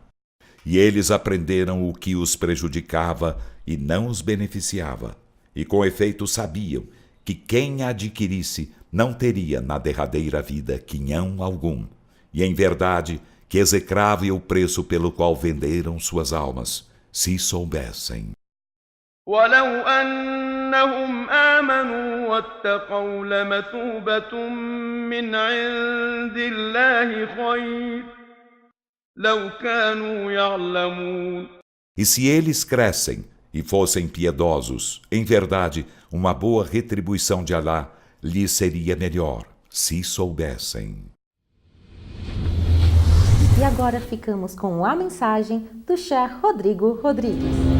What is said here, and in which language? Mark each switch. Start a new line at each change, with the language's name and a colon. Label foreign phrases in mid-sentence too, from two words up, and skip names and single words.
Portuguese: E eles aprenderam o que os prejudicava e não os beneficiava. E com efeito sabiam que quem a adquirisse não teria na derradeira vida quinhão algum. E em verdade, que execrável o preço pelo qual venderam suas almas, se soubessem.
Arabic: ولو أنهم آمنوا واتقوا لمثوبة من عند الله خير لو كانوا يعلمون.
Portuguese: E se eles crescem e fossem piedosos, em verdade, uma boa retribuição de Alá lhes seria melhor, se soubessem. E agora ficamos com a mensagem do Sheikh Rodrigo Rodrigues.